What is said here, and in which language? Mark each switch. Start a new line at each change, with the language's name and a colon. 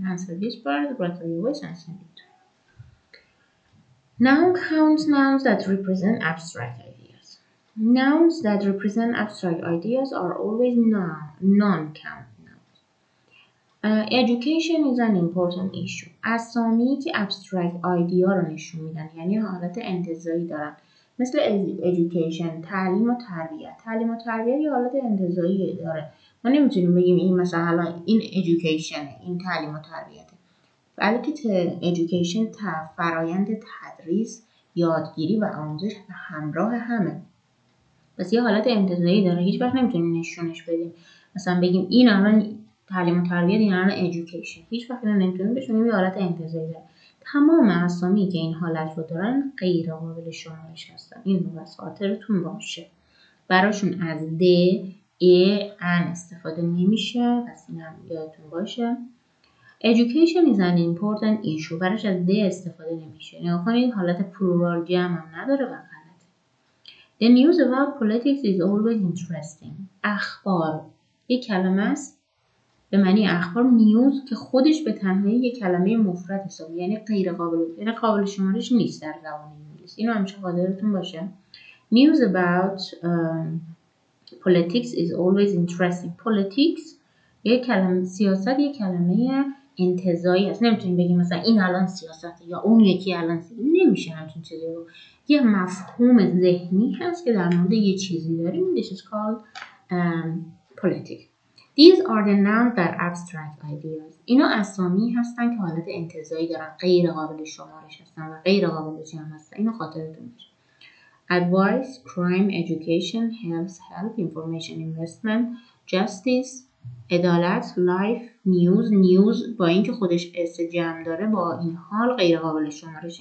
English: Answer this part, write your voice and send it. Noun counts nouns that represent abstract ideas. Nouns that represent abstract ideas are always non-count nouns. Education is an important issue.
Persian: اسامی که abstract idea رو نشون میدن، یعنی حالت انتزاعی دارن. مثل education، تعلیم و تربیت. تعلیم و تربیت یه حالت انتزاعی داره. ما نمیتونیم بگیم این مثلا این education، این تعلیم و تربیته. بلکه education فرایند تدریس، یادگیری و آموزش به همراه همه. پس یه حالت انتزاعی داره. هیچ وقت نمیتونیم نشونش بدیم. مثلا بگیم این الان تعلیم و تربیت، این الان education. هیچ وقت نمیتونیم بشونیم یه حالت انتزاعی داره. تمام اسامی که این حالت رو دارن غیر قابل شمارش هستن. این رو بس خاطرتون باشه. براشون از د، ا، ان استفاده نمیشه. پس این هم یادتون باشه.
English: Education is an important issue.
Persian: براش از د استفاده نمیشه. نگاه کنید حالت پلورال جمع هم نداره و غلطه.
English: The news about politics is always interesting.
Persian: اخبار یک کلمه است به معنی اخبار. نیوز که خودش به تنهایی یک کلمه مفرد حسابه، یعنی قابل شمارش نیست در زبان انگلیسی. اینو همیشه خاطرتون باشه.
English: News about politics is always interesting.
Persian: Politics یک کلمه، سیاست یک کلمه انتزاعی هست. نمیتونیم بگیم مثلا این الان سیاسته یا اون یکی الان سیاسته. نمیشه همچین چیزی رو. یه مفهوم ذهنی هست که در مورد یه چیزی داریم.
English: This is called politics. These are the nouns that abstract ideas.
Persian: اینا اسامی هستن که حالت انتزاعی دارن، غیر قابل شمارش هستن و غیر قابل جمع هستن. اینو خاطرتون باشه.
English: Advice, crime, education, health, information, investment, justice,
Persian: عدالت، life, news با اینکه خودش اس جمع داره با این حال غیر قابل شمارش.